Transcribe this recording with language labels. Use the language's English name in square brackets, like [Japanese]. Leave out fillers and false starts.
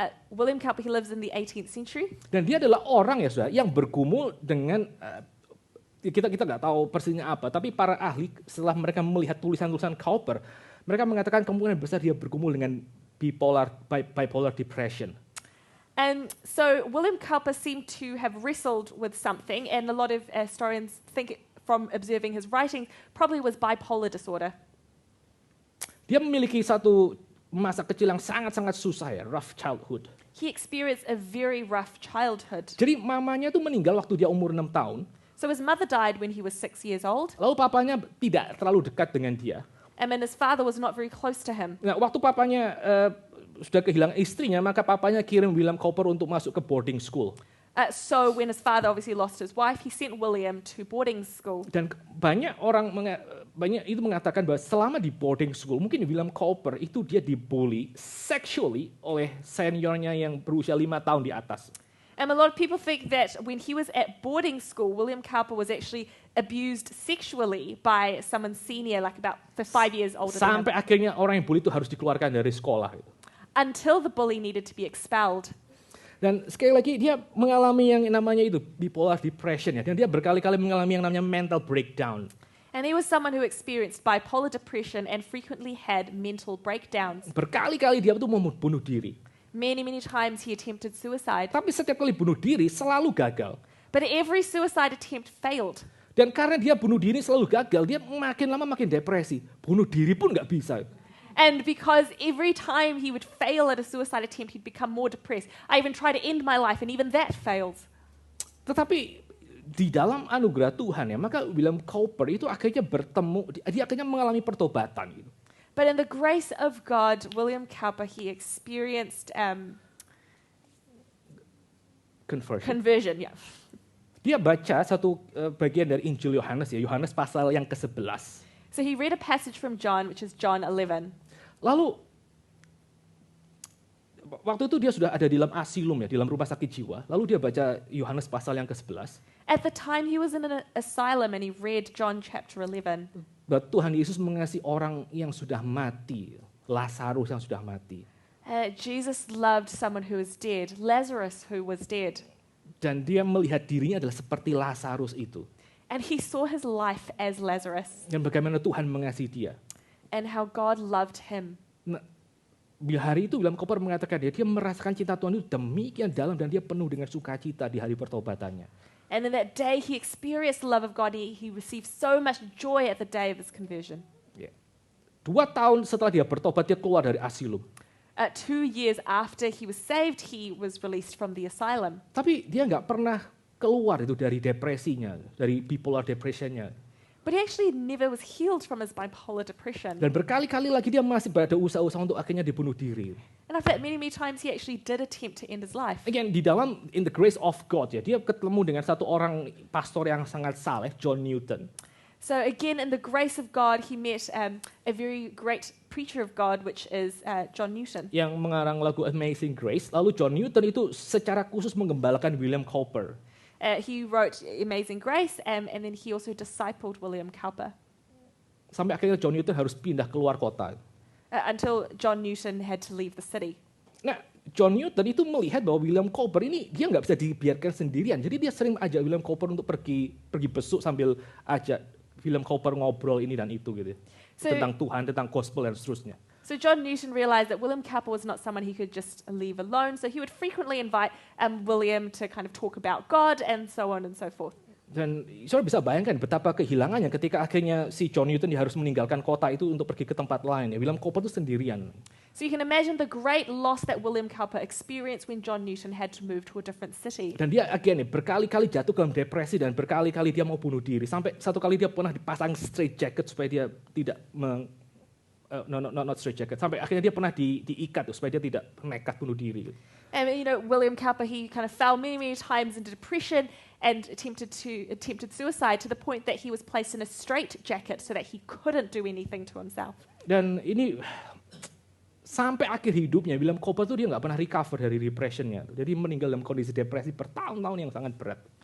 [English] William Cowper, he lives in the 18th century. [Indonesian] Dan dia adalah orang ya saudara, yang bergumul dengan, kita nggak tahu persisnya apa, tapi para ahli setelah mereka melihat tulisan-tulisan Cowper, mereka mengatakan kemungkinan besar dia bergumul dengan bipolar depression. [English] And so William Cowper seemed to have wrestled with something, and a lot of historians think from observing his writing probably was bipolar disorder. [Indonesian] Dia memiliki satu masa kecil yang sangat-sangat susah ya, [English] rough childhood. He experienced a very rough childhood. [Indonesian] Jadi mamanya tuh meninggal waktu dia umur 6 tahun. [English] So his mother died when he was 6 years old, [Indonesian] Lalu papanya tidak terlalu dekat dengan dia. [English] and then his father was not very close to him. [Indonesian] Nah, waktu papanya sudah kehilangan istrinya, maka papanya kirim William Cowper untuk masuk ke boarding school. [English] So when his father obviously lost his wife, he sent William to boarding school. [Indonesian] Dan banyak orang itu mengatakan bahwa selama di boarding school, mungkin William Cowper itu dia dibully sexually oleh seniornya yang berusia 5 tahun di atas. [English] And a lot of people think that when he was at boarding school, William Cowper was actually abused sexually by someone senior, like about 5 years older than him, [Indonesian] Sampai akhirnya orang yang bully itu harus dikeluarkan dari sekolah. Gitu. [English] until the bully needed to be expelled. [Indonesian] Dan sekali lagi dia mengalami yang namanya itu bipolar depression ya. Dan dia berkali-kali mengalami yang namanya mental breakdown. [English] And he was someone who experienced bipolar depression and frequently had mental breakdowns. [Indonesian] Berkali-kali dia itu mau bunuh diri. [English] Many, many times he attempted suicide, [Indonesian] Tapi setiap kali bunuh diri selalu gagal. [English] but every suicide attempt failed. [Indonesian] Dan karena dia bunuh diri selalu gagal, dia makin lama makin depresi. Bunuh diri pun nggak bisa. [English] And because every time he would fail at a suicide attempt, he'd become more depressed. I even tried to end my life, and even that fails. [Indonesian] Tetapi di dalam anugerah Tuhan ya, maka William Cowper itu akhirnya dia akhirnya mengalami pertobatan. Gitu. [English] But in the grace of God, William Cowper, he experienced conversion. Yeah. [Indonesian] Dia baca satu bagian dari Injil Yohanes ya, Yohanes pasal yang ke-11. [English] So he read a passage from John, which is John 11. [Indonesian] Lalu waktu itu dia sudah ada di dalam asilum ya, di dalam rumah sakit jiwa. Lalu dia baca Yohanes pasal yang ke-11. [English] At the time, he was in an asylum and he read John chapter 11. [Indonesian] Bahwa Tuhan Yesus mengasihi orang yang sudah mati, Lazarus yang sudah mati. [English] Jesus loved someone who was dead, Lazarus who was dead. [Indonesian] Dan dia melihat dirinya adalah seperti Lazarus itu. [English] And he saw his life as Lazarus [Indonesian] Dan bagaimana Tuhan mengasihi dia. [English] and how God loved him. [Indonesian] Nah, bila hari itu William Cowper mengatakan dia merasakan cinta Tuhan itu demikian dalam dan dia penuh dengan sukacita di hari pertobatannya. [English] And in that day, he experienced the love of God. He received so much joy at the day of his conversion. [Indonesian] Ya. 2 tahun setelah dia bertobat, dia keluar dari asilum. [English] 2 years after he was saved, he was released from the asylum. [Indonesian] Tapi dia nggak pernah keluar itu dari depresinya, dari bipolar depressionnya. [English] But he actually never was healed from his bipolar depression. [Indonesian] Dan berkali-kali lagi dia masih berada usaha-usaha untuk akhirnya dibunuh diri. [English] And I fact many times he actually did attempt to end his life. [Indonesian] Again, di dalam [English] In the Grace of God [Indonesian] ya, dia ketemu dengan satu orang pastor yang sangat saleh, John Newton. [English] So again, in the grace of God, he met a very great preacher of God, which is John Newton. [Indonesian] Yang mengarang lagu Amazing Grace. Lalu John Newton itu secara khusus menggembalakan William Cowper. [English] He wrote Amazing Grace, and then he also discipled William Cowper. [Indonesian] Sampai akhirnya John Newton harus pindah keluar kota. [English] Until John Newton had to leave the city. [Indonesian] Nah, John Newton itu melihat bahwa William Cowper ini dia nggak bisa dibiarkan sendirian. Jadi dia sering ajak William Cowper untuk pergi besuk sambil ajak William Cowper ngobrol ini dan itu gitu. Tentang Tuhan, tentang gospel dan seterusnya. [English] So John Newton realized that William Cowper was not someone he could just leave alone. So he would frequently invite William to kind of talk about God and so on and so forth. [Indonesian] Dan saudara bisa bayangkan betapa kehilangannya ketika akhirnya si John Newton dia harus meninggalkan kota itu untuk pergi ke tempat lain. Ya, William Cowper itu sendirian. [English] So you can imagine the great loss that William Cowper experienced when John Newton had to move to a different city. [Indonesian] Dan dia berkali-kali jatuh dalam depresi dan berkali-kali dia mau bunuh diri. Sampai satu kali dia pernah dipasang straight jacket supaya dia tidak [English] not straight jacket. [Indonesian] Sampai akhirnya dia pernah diikat supaya dia tidak nekat bunuh diri. [English] And William Cowper, he kind of fell many times into depression and attempted suicide to the point that he was placed in a straitjacket so that he couldn't do anything to himself. [Indonesian] Dan ini sampai akhir hidupnya William Cowper tuh dia nggak pernah recover dari depressionnya. Jadi meninggal dalam kondisi depresi bertahun-tahun yang sangat berat.